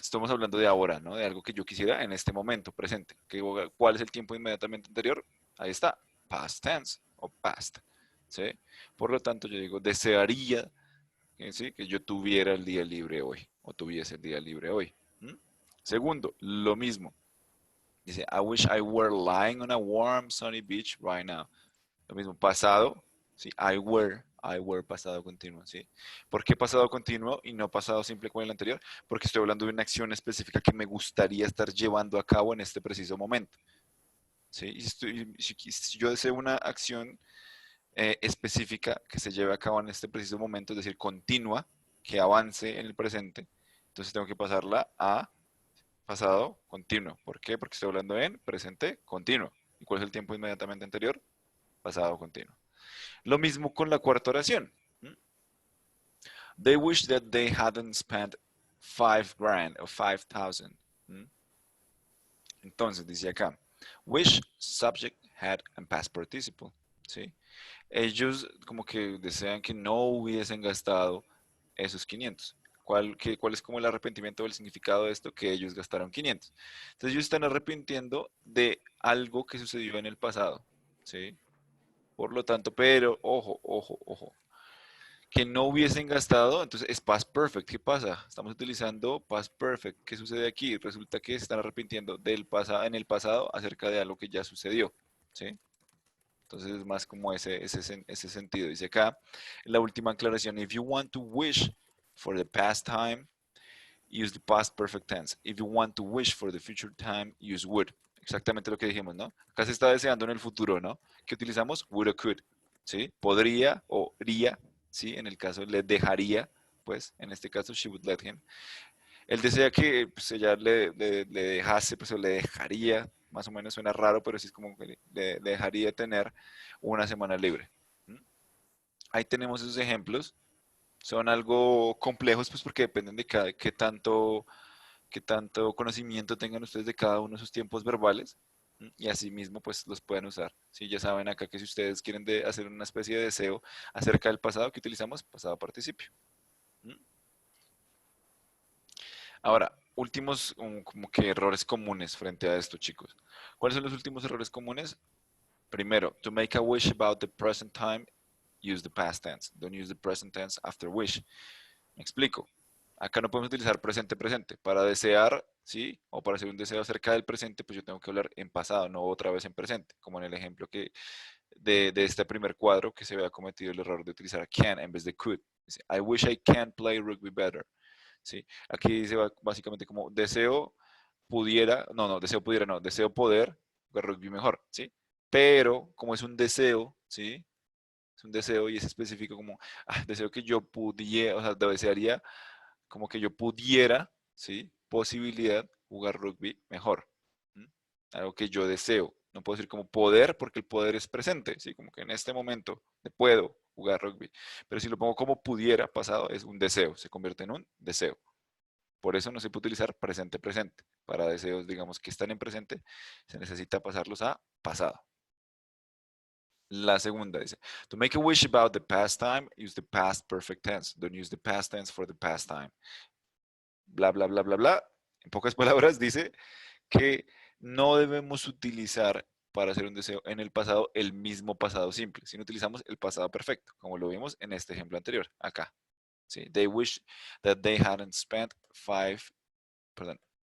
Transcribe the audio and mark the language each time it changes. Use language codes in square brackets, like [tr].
[es] Estamos hablando de ahora, ¿no? De algo que yo quisiera en este momento, presente. ¿Cuál es el tiempo inmediatamente anterior? Ahí está, past tense o past, ¿sí? Por lo tanto, yo digo, desearía, ¿sí? Que yo tuviera el día libre hoy, o tuviese el día libre hoy. ¿Mm? Segundo, lo mismo. Dice, [en] I wish I were lying on a warm, sunny beach right now. [es] Lo mismo, pasado, ¿sí? I were, pasado continuo, ¿sí? ¿Por qué pasado continuo y no pasado simple con el anterior? Porque estoy hablando de una acción específica que me gustaría estar llevando a cabo en este preciso momento, ¿sí? Y si yo deseo una acción específica que se lleve a cabo en este preciso momento, es decir, continua, que avance en el presente, entonces tengo que pasarla a pasado continuo. ¿Por qué? Porque estoy hablando en presente continuo. ¿Y cuál es el tiempo inmediatamente anterior? Pasado continuo. Lo mismo con la cuarta oración. [en] They wish that they hadn't spent 5 grand [es] o [en] 5,000. [es] Entonces, dice acá, [en] wish, subject, had, and past participle. [es] ¿Sí? Ellos como que desean que no hubiesen gastado esos 500. ¿Cuál es como el arrepentimiento o el significado de esto? Que ellos gastaron 500. Entonces ellos están arrepintiendo de algo que sucedió en el pasado. ¿Sí? Por lo tanto, pero ojo, ojo, ojo, que no hubiesen gastado, entonces es past perfect. ¿Qué pasa? Estamos utilizando past perfect. ¿Qué sucede aquí? Resulta que se están arrepintiendo del pasado, en el pasado acerca de algo que ya sucedió. ¿Sí? Entonces es más como ese sentido. Dice acá, la última aclaración, [en] if you want to wish for the past time, use the past perfect tense. If you want to wish for the future time, use would. [es] Exactamente lo que dijimos, ¿no? Acá se está deseando en el futuro, ¿no? ¿Qué utilizamos? Would o could, ¿sí? Podría o haría, ¿sí? En el caso le dejaría, pues, en este caso, [en] she would let him. [es] Él desea que pues, ella le dejase, pues, o le dejaría, más o menos suena raro, pero sí es como que le dejaría tener una semana libre. ¿Mm? Ahí tenemos esos ejemplos. Son algo complejos, pues, porque dependen de qué tanto conocimiento tengan ustedes de cada uno de sus tiempos verbales. Y asimismo, pues los pueden usar. Sí, ya saben acá que si ustedes quieren hacer una especie de deseo acerca del pasado, que utilizamos pasado participio. Ahora, últimos como que errores comunes frente a esto, chicos. ¿Cuáles son los últimos errores comunes? Primero, [en] to make a wish about the present time, use the past tense. Don't use the present tense after wish. [es] Me explico. Acá no podemos utilizar presente presente. Para desear, ¿sí? O para hacer un deseo acerca del presente, pues yo tengo que hablar en pasado, no otra vez en presente. Como en el ejemplo de este primer cuadro que se había cometido el error de utilizar can en vez de could. Dice, [en] I wish I can play rugby better. [es] ¿Sí? Aquí dice básicamente como deseo pudiera, deseo pudiera, no, deseo poder jugar rugby mejor, ¿sí? Pero como es un deseo, ¿sí? Es un deseo y es específico como, deseo que yo pudiera, o sea, desearía como que yo pudiera, ¿sí? Posibilidad jugar rugby mejor. ¿Mm? Algo que yo deseo. No puedo decir como poder porque el poder es presente, ¿sí? Como que en este momento puedo jugar rugby. Pero si lo pongo como pudiera, pasado, es un deseo, se convierte en un deseo. Por eso no se puede utilizar presente presente. Para deseos, digamos, que están en presente, se necesita pasarlos a pasado. La segunda dice, [en] to make a wish about the past time, use the past perfect tense. Don't use the past tense for the past time. Bla, bla, bla, bla, bla. [es] En pocas palabras dice que no debemos utilizar para hacer un deseo en el pasado el mismo pasado simple, sino utilizamos el pasado perfecto, como lo vimos en este ejemplo anterior, acá. ¿Sí? [en] They wish that they hadn't spent $500.